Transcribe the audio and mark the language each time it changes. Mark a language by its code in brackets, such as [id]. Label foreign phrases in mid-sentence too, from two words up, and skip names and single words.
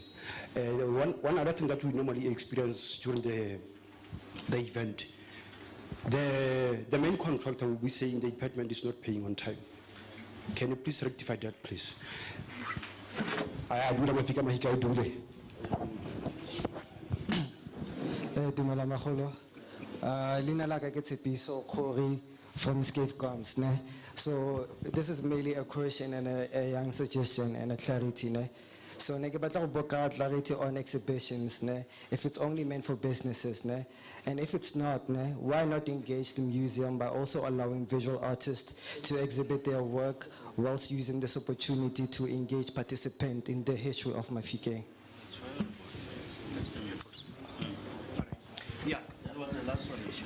[en] One other thing that we normally experience during the event, the main contractor will be saying the department is not paying on time. Can you please rectify that, please? I do Mahika, I do [tn] Dumela magolo. Lina la ka ke Tshepiso Khori from Scapecoms, ne? [en] So this is mainly a question and a young suggestion and a clarity, ne? [tn] So ne ke batla go boka [en] clarity on exhibitions, [tn] ne? [en] If it's only meant for businesses, ne? And if it's not, ne, why not engage the museum by also allowing visual artists to exhibit their work whilst using this opportunity to engage participants in the history of Mahikeng? Yeah, that was the last one issue.